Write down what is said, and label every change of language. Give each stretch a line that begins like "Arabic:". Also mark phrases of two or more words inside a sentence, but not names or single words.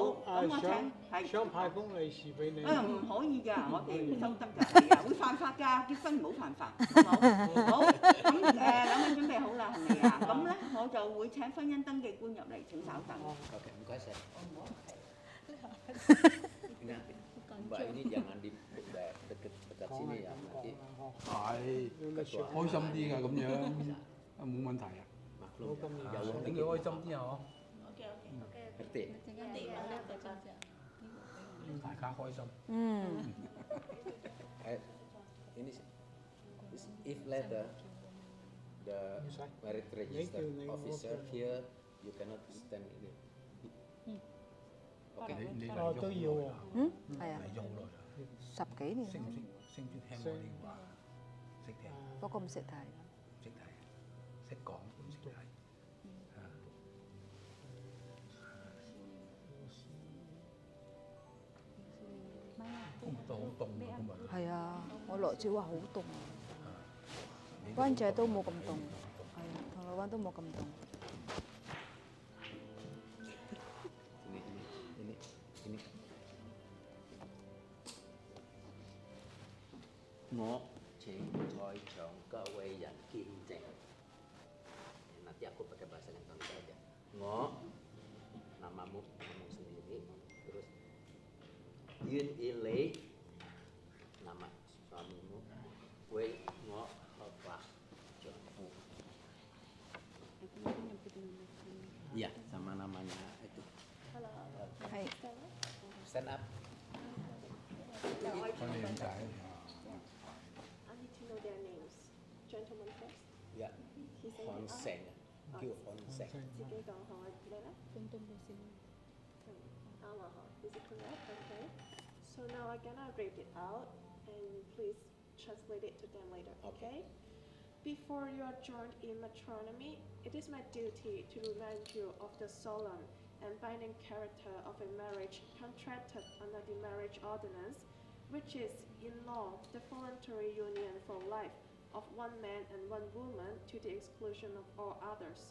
Cantonese: 咁我請係想派封利是俾你。唔可以㗎，我哋唔收得㗎，係啊，會犯法㗎，結婚唔好犯法，好。咁兩位準備好啦，係咪啊？咁咧我就會請婚姻登記官入嚟，請稍等。
Indonesian: Oke,
Cantonese: 唔該晒。
Indonesian: Mbak ini jangan di dekat sini ya nanti.
Cantonese: 係開心啲㗎咁樣，冇問題啊。
Indonesian: Maklum,
Cantonese: 等佢開心啲啊！
Indonesian: ngerti?
Cantonese: 大家開心。
English: Ini if later the marriage register officer here, you cannot stand in it.
Cantonese: OK，你嚟哦都要喎，嗯，係啊，嚟咗好耐啦。 10幾年識唔識識唔識聽我哋話？識聽，不過唔識睇。識睇，識講唔識睇。啊，今日都好凍啊！今日。係啊，我落住話好凍啊，你灣仔都冇咁凍，係啊，銅鑼灣都冇咁凍。
Indonesian: ini.
Cantonese: 我請在場各位人見證。
Indonesian: Nanti aku pakai bahasa Indonesia aja. Namamu sendiri, terus Yun Ile, nama suamimu, Wei Hova Jongfu. Iya, sama namanya itu.
Cantonese: 係
English: Stand up.
Cantonese: 幫你點解？
English: I need to know their names. Gentleman first.
Indonesian: Ya,
English: He said Honseng. Kêu Honseng.
Cantonese: 自己講好，你咧？啱啊嗬
English: Is it correct?
Cantonese: Okay.
English: So now I'm gonna read it out and please translate it to them later. Okay. Before you are joined in matrimony, it is my duty to remind you of the solemn and binding character of a marriage contracted under the marriage ordinance, which is, in law, the voluntary union for life of one man and one woman to the exclusion of all others.